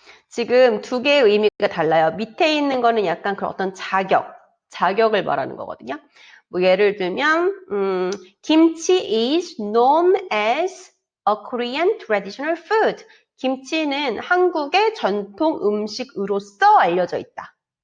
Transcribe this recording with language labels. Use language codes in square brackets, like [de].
[ko] 지금 두 개의 의미가 달라요. 밑에 있는 거는 약간 그런 어떤 자격을 말하는 거거든요. [en] 예를 들면 김치 is known as a Korean traditional food. [ko] 김치는 한국의 전통 음식으로서 알려져 있다.